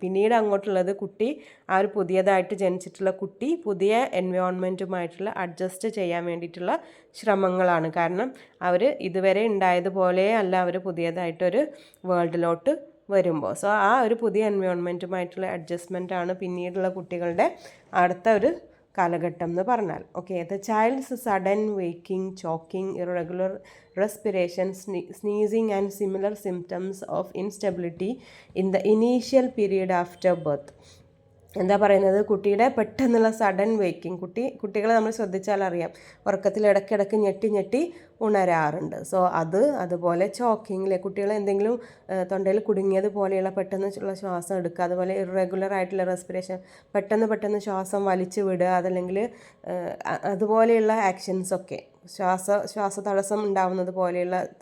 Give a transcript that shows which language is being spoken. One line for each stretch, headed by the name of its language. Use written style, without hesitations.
Malayalam: പിന്നീട് അങ്ങോട്ടുള്ളത് കുട്ടി, ആ ഒരു പുതിയതായിട്ട് ജനിച്ചിട്ടുള്ള കുട്ടി പുതിയ എൻവയോൺമെൻറ്റുമായിട്ടുള്ള അഡ്ജസ്റ്റ് ചെയ്യാൻ വേണ്ടിയിട്ടുള്ള ശ്രമങ്ങളാണ്. കാരണം അവർ ഇതുവരെ ഉണ്ടായതുപോലെ അല്ല അവർ പുതിയതായിട്ടൊരു വേൾഡിലോട്ട് വരുമ്പോൾ. സോ ആ ഒരു പുതിയ എൻവയോൺമെൻറ്റുമായിട്ടുള്ള അഡ്ജസ്റ്റ്മെൻ്റ് ആണ് പിന്നീടുള്ള കുട്ടികളുടെ അടുത്ത ഒരു കാലഘട്ടം എന്ന് പറഞ്ഞാൽ.
English: Okay, the child's sudden waking, choking, irregular respiration, sneezing and similar symptoms of instability in the initial period after birth.
Malayalam: എന്താ പറയുന്നത്, കുട്ടിയുടെ പെട്ടെന്നുള്ള സഡൻ വേക്കിംഗ്. കുട്ടികളെ നമ്മൾ ശ്രദ്ധിച്ചാൽ അറിയാം, ഉറക്കത്തിൽ ഇടയ്ക്കിടയ്ക്ക് ഞെട്ടി ഉണരാറുണ്ട്. സോ അതുപോലെ ചോക്കിങ്ങിലെ കുട്ടികൾ എന്തെങ്കിലും തൊണ്ടയിൽ കുടുങ്ങിയതുപോലെയുള്ള പെട്ടെന്നുള്ള ശ്വാസം എടുക്കുക, അതുപോലെ ഇറഗുലർ ആയിട്ടുള്ള റെസ്പിറേഷൻ, പെട്ടെന്ന് ശ്വാസം വലിച്ചു വിടുക, അതല്ലെങ്കിൽ അതുപോലെയുള്ള ആക്ഷൻസൊക്കെ, ശ്വാസതടസ്സം ഉണ്ടാവുന്നത് പോലെയുള്ള